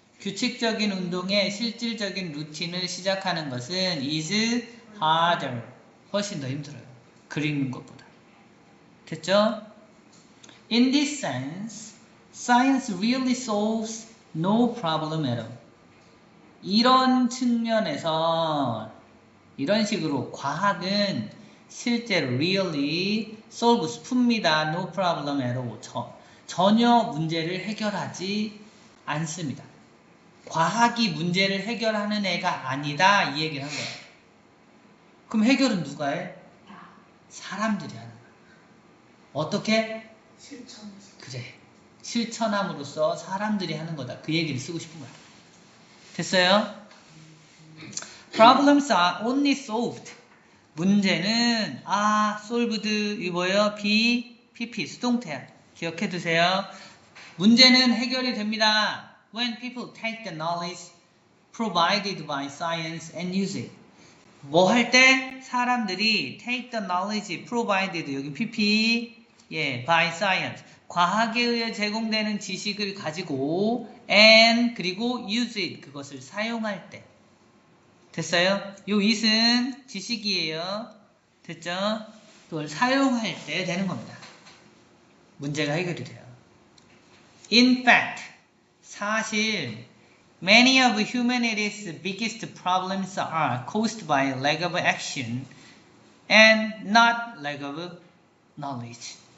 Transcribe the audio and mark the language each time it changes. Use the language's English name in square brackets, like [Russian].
[Korean] 규칙적인 운동의 실질적인 루틴을 시작하는 것은 [English] is harder. [Korean] 훨씬 더 힘들어요. 글 읽는 것보다. 됐죠? [English] In this sense, science really solves no problem at all. [Korean] 이런 측면에서 이런 식으로 과학은 실제로 [English] really solves [Korean] 풉니다. [English] No problem at all. [Korean] 전혀 문제를 해결하지 않습니다. 과학이 문제를 해결하는 애가 아니다 이 얘기를 한 거야. 그럼 해결은 누가 해? 사람들이 하는 거야. 어떻게? 실천해서. 그래. 실천함으로써 사람들이 하는 거다. 그 얘기를 쓰고 싶은 거야. 됐어요? [English] Problems are only solved. [Korean] 문제는 solved 이 뭐예요? PP 수동태야. 기억해 두세요. 문제는 해결이 됩니다. [English] When people take the knowledge provided by science and use it. [Korean] 뭐 할 때? 사람들이 [English] take the knowledge provided [Korean] 여기 PP [English] by science [Korean] 과학에 의해 제공되는 지식을 가지고 [English] and [Korean] 그리고 [English] use it [Korean] 그것을 사용할 때 됐어요? 요 it은 지식이에요. 됐죠? 그걸 사용할 때 되는 겁니다. 문제가 해결이 돼요. [English] In fact [Korean] 사실 [English] many of humanity's biggest problems are caused by lack of action and not lack of knowledge.